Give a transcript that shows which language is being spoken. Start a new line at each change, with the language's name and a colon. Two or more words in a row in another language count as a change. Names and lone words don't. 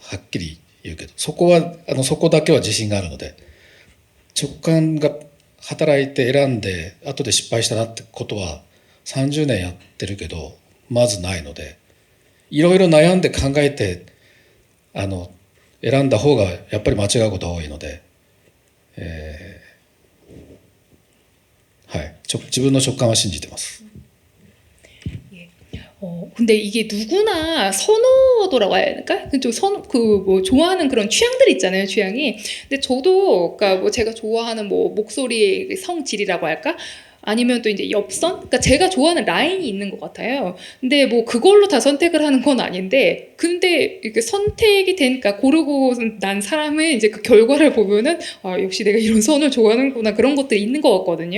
Japanese: はっきり言うけどそこだけは自信があるので直感が働いて選んで後で失敗したなってことは30年やってるけどまずないのでいろいろ悩んで考えて選んだ方がやっぱり間違うことが多いので、はい、自分の直感は信じてます。
Korean: 근데 이게 누구나 선호도라고 해야 될까? 뭐 좋아하는 그런 취향들 있잖아요, 취향이. 근데 저도, 그러니까 뭐 제가 좋아하는 뭐 목소리의 성질이라고 할까? 아니면 또 이제 엽선? 그러니까 제가 좋아하는 라인이 있는 것 같아요. 근데 뭐 그걸로 다 선택을 하는 건 아닌데, 근데 이렇게 선택이 되니까 고르고 난 사람의 이제 그 결과를 보면은 역시 내가 이런 선을 좋아하는구나 그런 것들이 있는 것 같거든요.